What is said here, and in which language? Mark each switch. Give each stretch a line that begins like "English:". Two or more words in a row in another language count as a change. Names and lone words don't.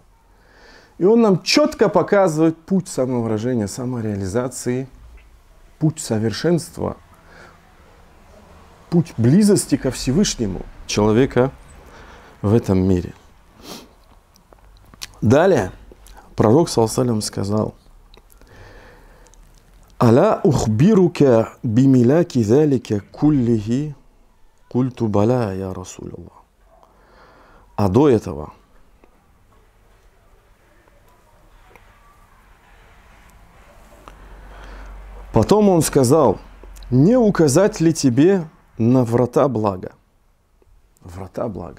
Russian: И он нам четко показывает путь самовыражения, самореализации, путь совершенства, путь близости ко Всевышнему человека в этом мире. Далее пророк
Arabic: صلى الله عليه
Russian: сказал:
Arabic: «ألا أخبرك بملاك ذلك كله، قلت بلى يا رسول الله».
Russian: А до этого потом он сказал: не указать ли тебе на врата блага? Врата блага.